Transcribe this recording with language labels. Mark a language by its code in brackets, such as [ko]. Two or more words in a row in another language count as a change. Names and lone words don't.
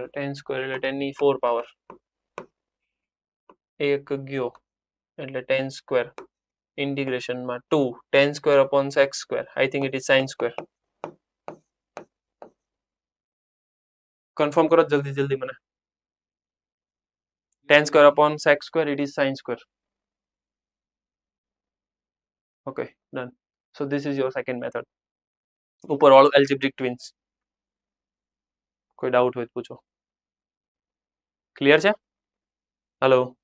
[en] tan square [gu] એટલે 10 ની 4 પાવર. એક ગયો એટલે [en] tan square integration 2 tan square upon sec square. I think it is sin square. [gu] કન્ફર્મ કરો જલ્દી જલ્દી મને. [en] tan square upon sec square, it is sin square. Okay, done. So this is your second method. [gu] ઉપર વાળું [en] algebraic twins. [gu] કોઈ ડાઉટ હોય તો પૂછો. ક્લિયર છે? હેલો.